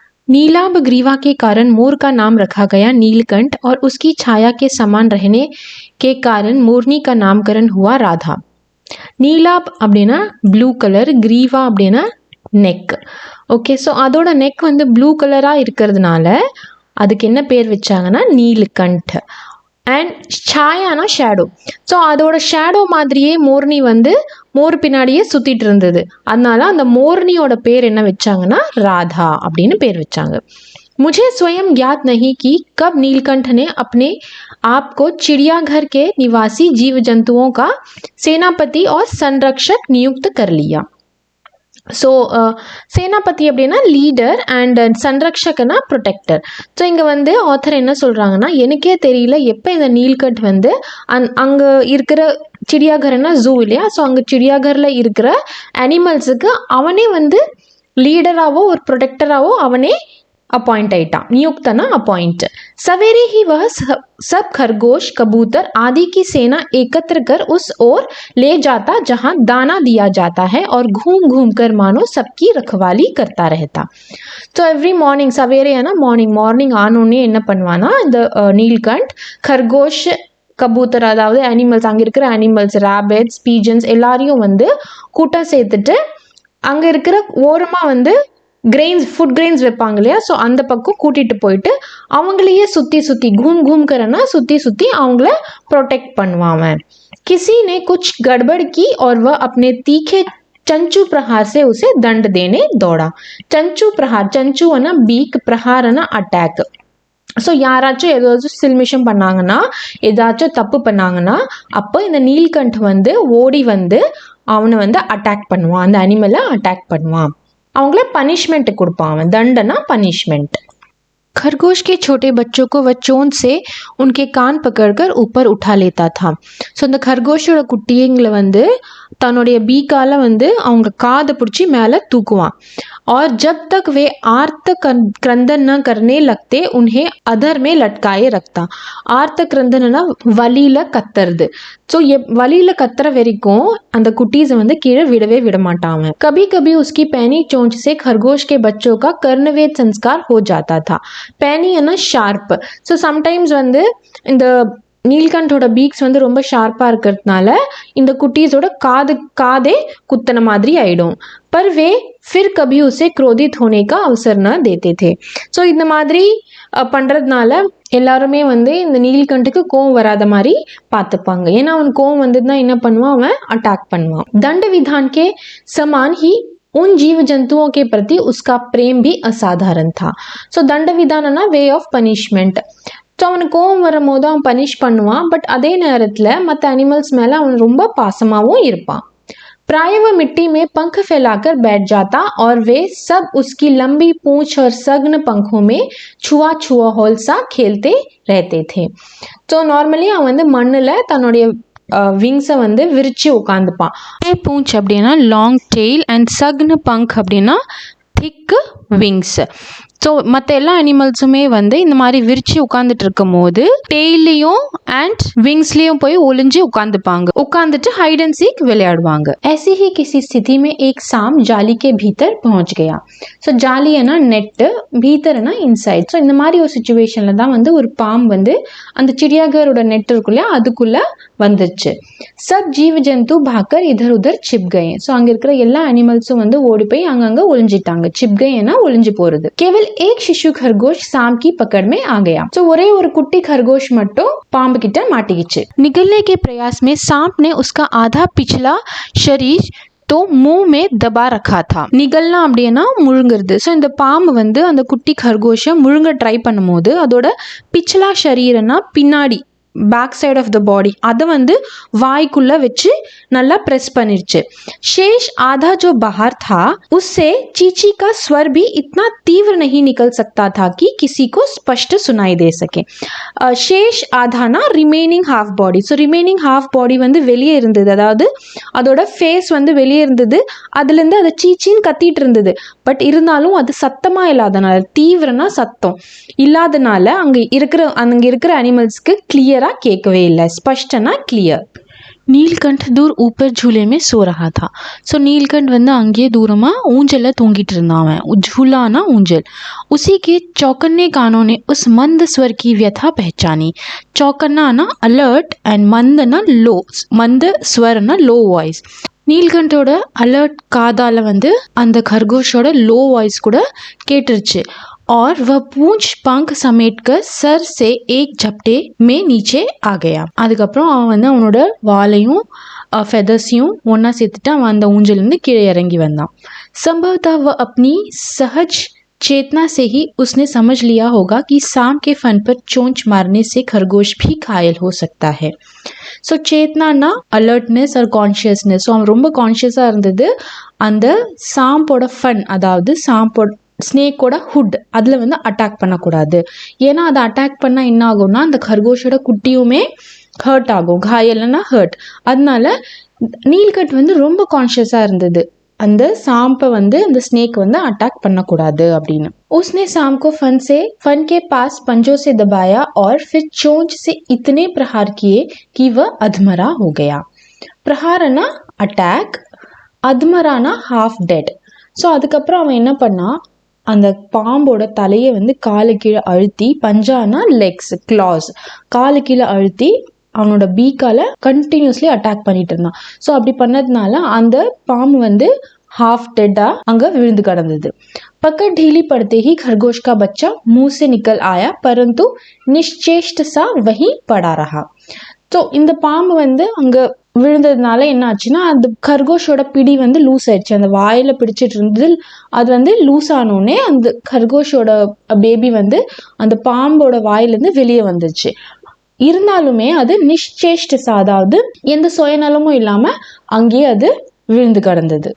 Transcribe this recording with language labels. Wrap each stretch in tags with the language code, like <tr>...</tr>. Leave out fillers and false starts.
<hi>नीलाभ ग्रीवा के कारण मोर का नाम रखा गया नीलकंठ और उसकी छाया के समान रहने के कारण मोरनी का नामकरण हुआ राधा.</hi> <ta>நீலாப் அப்படின்னா ப்ளூ கலர், கிரீவா அப்படின்னா நெக். ஓகே, ஸோ அதோட நெக் வந்து ப்ளூ கலராக இருக்கிறதுனால அதுக்கு என்ன பேர் வச்சாங்கன்னா நீலகண்ட். And சாயானா shadow. ஸோ அதோட ஷேடோ மாதிரியே மோர்னி வந்து மோர் பின்னாடியே சுற்றிட்டு இருந்தது. அதனால அந்த மோர்னியோட பேர் என்ன வச்சாங்கன்னா ராதா அப்படின்னு பேர் வச்சாங்க.</ta> <hi>मुझे स्वयं ज्ञात नहीं कि कब नीलकंठ ने अपने आप को चिड़ियाघर के निवासी जीव जंतुओं का सेनापति और संरक्षक नियुक्त कर लिया.</hi> <ta>ஸோ சேனாபதி அப்படின்னா லீடர் அண்ட் சன்ரக்ஷகனா ப்ரொடெக்டர். ஸோ இங்கே வந்து ஆத்தர் என்ன சொல்கிறாங்கன்னா, எனக்கே தெரியல எப்போ இந்த நீல்கண்ட் வந்து அங்கே இருக்கிற சிடியாகர்னா ஜூ இல்லையா, ஸோ அங்கே சிடியாகரில் இருக்கிற அனிமல்ஸுக்கு அவனே வந்து லீடராகவோ ஒரு ப்ரொடெக்டராகவோ அவனே अपॉइंट आइटा, नियुक्त ना अपॉइंट.</ta> <hi>सवेरे ही वह सब खरगोश कबूतर आदि की सेना एकत्र कर उस ओर ले जाता जहां दाना दिया जाता है और घूम घूम कर मानो सबकी रखवाली करता रहता.</hi> <ta>तो एवरी मॉर्निंग,</ta> <hi>सवेरे है ना</hi> <ta>मॉर्निंग ஆனோடனே என்ன பண்ணுவானா, இந்த நீல்கண்ட் खरगोश கபூத்தர் அதாவது அனிமல்ஸ், அங்கே இருக்கிற அனிமல்ஸ் ரேபிட்ஸ் பீஜன்ஸ் எல்லாரையும் வந்து கூட்டம் சேர்த்துட்டு அங்கே இருக்கிற ஓரமாக வந்து ஃபுட் கிரெயின்ஸ் வைப்பாங்க இல்லையா, ஸோ அந்த பக்கம் கூட்டிகிட்டு போயிட்டு அவங்களையே சுற்றி</ta> <hi>घूम घूम करना</hi> <ta>சுற்றி அவங்கள ப்ரொடெக்ட் பண்ணுவான்.</ta> <hi>किसी ने कुछ गड़बड़ की और वह अपने तीखे चंचू प्रहार से उसे दंड देने दौड़ा. चंचू प्रहार, चंचू ना बीक, प्रहार ना अटैक.</hi> <ta>ஸோ யாராச்சும் ஏதாச்சும் சில்மிஷம் பண்ணாங்கன்னா, ஏதாச்சும் தப்பு பண்ணாங்கன்னா அப்போ இந்த நீல்கண்ட் வந்து ஓடி வந்து அவனை வந்து அட்டாக் பண்ணுவான், அந்த அனிமலை அட்டாக் பண்ணுவான், அவங்கள பனிஷ்மெண்ட் கொடுப்பான். அவன் தண்டனா பனிஷ்மெண்ட்.</ta> <hi>खरगोश के छोटे बच्चों को वह चोंच से उनके कान पकड़कर ऊपर उठा लेता था.</hi> <ta>ஸோ இந்த खरगोशோட குட்டிங்களை வந்து தன்னுடைய பீக்கால வந்து அவங்க காதை பிடிச்சி மேலே தூக்குவான்.</ta> <hi>और जब तक वे आर्त क्रंदन न करने लगते उन्हें अधर में लटकाए रखता.</hi> <ta>आर्त क्रंदना வலியில கத்துறது. ஸோ வலியில கத்துற வரைக்கும் அந்த குட்டீஸை வந்து கீழே விடவே விட மாட்டான்.</ta> <hi>कभी कभी उसकी पैनी चोंच से खरगोश के बच्चों का कर्णवेद संस्कार हो जाता था. पैनी ஷார்ப்.</hi> <ta>ஸோ சம்டைம்ஸ் வந்து இந்த நீல்கண்டோட பீக்ஸ் வந்து ரொம்ப ஷார்ப்பாக இருக்கிறதுனால இந்த குட்டீஸோட காதே குத்தன மாதிரி ஆயிடும். पर वे फिर कभी उसे क्रोधित होने का अवसर न देते थे. ஸோ இந்த மாதிரி பண்ணுறதுனால எல்லாருமே வந்து இந்த நீல்கண்டுக்கு கோவம் வராத மாதிரி பார்த்துப்பாங்க. ஏன்னா அவன் கோவம் வந்ததுன்னா என்ன பண்ணுவான், அவன் அட்டாக் பண்ணுவான்.</ta> <hi>दंड विधान के समान ही उन जीव जंतुओं के प्रति उसका प्रेम भी असाधारण था.</hi> <ta>ஸோ दंड विधानना वे ऑफ पनिஷ்மெண்ட். ஸோ அவனுக்கு கோவம் வரும்போது அவன் பனிஷ் பண்ணுவான், பட் அதே நேரத்தில் மற்ற அனிமல்ஸ் மேலே அவன் ரொம்ப பாசமாகவும் இருப்பான்.</ta> <hi>प्राय वह मिट्टी में पंख फैलाकर बैठ जाता और वे सब उसकी लंबी पूंछ और सघन पंखों में छुआ होल सा खेलते रहते थे.</hi> <ta>ஸோ நார்மலி அவன் வந்து மண்ணில் தன்னுடைய விங்ஸை வந்து விரித்து உட்காந்துப்பான். பூஞ்ச் அப்படின்னா லாங் டெய்ல் அண்ட் சக்னு பங்க் அப்படின்னா திக் விங்ஸ். ஸோ மற்ற எல்லா அனிமல்ஸுமே வந்து இந்த மாதிரி விரிச்சு உட்காந்துட்டு இருக்கும் போது டெய்லையும் அண்ட் விங்ஸ்லேயும் போய் ஒளிஞ்சு உட்காந்துட்டு ஹைட் அண்ட் சீக் விளையாடுவாங்க.</ta> <hi>ऐसी ही किसी स्थिति में एक सांप जाली के भीतर पहुंच गया.</hi> <ta>ஸோ ஜாலி என்ன நெட்டு, பீத்தர்னா இன்சைட். ஸோ இந்த மாதிரி ஒரு சுச்சுவேஷனில் தான் வந்து ஒரு பாம்பு வந்து அந்த சிடியாகரோட நெட் இருக்குல்லையா அதுக்குள்ளே வந்துச்சு.</ta> <hi>सब जीव जंतु भाकर इधर उधर छिप गए.</hi> <ta>ஸோ அங்கே இருக்கிற எல்லா அனிமல்ஸும் வந்து ஓடி போய் அங்கங்கே ஒளிஞ்சிட்டாங்க. छिप गएனா ஒளிஞ்சு போகிறது.</ta> <hi>केवल एक शिशु खरगोश सांप की पकड़ में आ गया.</hi> <ta>तो ஒரே ஒரு குட்டி खरगोश மட்டும் பாம்பு கிட்ட மாட்டிக்கிச்சு.</ta> <hi>निगलने के प्रयास में सांप ने उसका आधा पिछला शरीर तो मुंह में दबा रखा था.</hi> <ta>निगलना அப்படின்னா முழுங்கிறது. ஸோ இந்த பாம்பு வந்து அந்த குட்டி खरगोशை முழுங்க ட்ரை பண்ணும்போது அதோட பிச்சலா ஷரீரனா பின்னாடி பேக் சைட் ஆஃப் த பாடி அதை வந்து வாய்க்குள்ள வச்சு நல்லா प्रेस பண்ணிருச்சு.</ta> <hi>शेष आधा जो बाहर था उससे चींची का स्वर भी इतना तीव्र नहीं निकल सकता था कि किसी को स्पष्ट सुनाई दे सके. शेष आधा ना रिमेनिंग हाफ பாடி.</hi> <ta>ஸோ ரிமைனிங் ஹாஃப் பாடி வந்து வெளியே இருந்தது, அதாவது அதோட ஃபேஸ் வந்து வெளியே இருந்தது, அதுலேருந்து அதை சீச்சின்னு கத்திட்டு இருந்தது. பட் இருந்தாலும் அது சத்தமாக இல்லாதனால, தீவிரனா சத்தம் இல்லாதனால அங்கே இருக்கிற அனிமல்ஸ்க்கு கிளியராக கேட்கவே இல்லை. ஸ்பஷ்டனா கிளியர்.</ta> <hi>நீல்கண்ட் தூர் ஊப்பர் झूले में सो रहा था.</hi> <ta>ஸோ நீல்கண்ட் வந்து அங்கேயே தூரமாக ஊஞ்சலில் தூங்கிட்டு இருந்தான் அவன். झूलाना ஊஞ்சல்.</ta> <hi>उसी के चौकन्ने कानों ने उस मंद स्वर की व्यथा पहचानी. चौकन्ना ना अलर्ट एंड मंद ना लो, मंद स्वर ना लो வாய்ஸ்.</hi> <ta>நீல்கண்டோட அலர்ட் காதால் வந்து அந்த खरगोशோட லோ வாய்ஸ் கூட கேட்டுருச்சு.</ta> <hi>और वह पूंछ पंख समेटकर सर से एक झपटे में नीचे आ गया.</hi> <ta>அதுக்கப்புறம் அவன் வந்து அவனோட வாலையும் ஃபெதர்ஸையும் ஒன்றா சேர்த்துட்டு அவன் அந்த ஊஞ்சலேருந்து கீழே இறங்கி வந்தான்.</ta> <hi>संभवतः वह अपनी सहज चेतना से ही उसने समझ लिया होगा कि सांप के फन पर चोंच मारने से खरगोश भी घायल हो सकता है.</hi> <ta>So சேத்னானா alertness R consciousness. So அவன் ரொம்ப கான்ஷியஸாக இருந்தது அந்த சாம்போட ஃபன், அதாவது சாம்போட ஸ்னேக்கோட ஹுட் அதில் வந்து அட்டாக் பண்ணக்கூடாது. ஏன்னா அதை அட்டாக் பண்ணால் என்ன ஆகும்னா அந்த खरगोशோட குட்டியுமே ஹர்ட் ஆகும். காயல்னா ஹர்ட். அதனால நீல்கண்ட் வந்து ரொம்ப கான்ஷியஸாக இருந்தது அந்த சாம்பை வந்து அந்த ஸ்னேக் வந்து அட்டாக் பண்ணக்கூடாது அப்படின்னு.</ta> <hi>उसने सांप को फन के पास पंजों से दबाया और फिर चोंच से इतने प्रहार किए कि वह अधमरा हो गया. प्रहारना अटैक, अधमराना हाफ डेड.</hi> <ta>ஸோ அதுக்கப்புறம் அவன் என்ன பண்ணா, அந்த பாம்போட தலையை வந்து காலு கீழே அழுத்தி, பஞ்சானா லெக்ஸ், கிளாஸ், காலு கீழே அழுத்தி அவனோட பீக்கால கண்டினியூஸ்லி அட்டாக் பண்ணிட்டு இருந்தான். ஸோ அப்படி பண்ணதுனால அந்த பாம்பு வந்து हाफ डेडा अங்க விழுந்து கிடந்தது.</ta> <hi>पकड़ ढीली पड़ते ही खरगोश का बच्चा मुंह से निकल आया, परंतु निश्चेष्ट सा वहीं पड़ा रहा.</hi> <ta>ஸோ இந்த பாம்பு வந்து அங்க விழுந்ததுனால என்ன ஆச்சுன்னா அந்த खरगोशோட பிடி வந்து லூஸ் ஆயிடுச்சு. அந்த வாயில பிடிச்சிட்டு இருந்தது அது வந்து லூஸ் ஆனோடனே அந்த खरगोशோட பேபி வந்து அந்த பாம்போட வாயிலிருந்து வெளியே வந்துச்சு. இருந்தாலுமே அது நிஷ்சேஷ்டசா, அதாவது எந்த சுயநலமும் இல்லாம அங்கேயே அது விழுந்து கிடந்தது.</ta>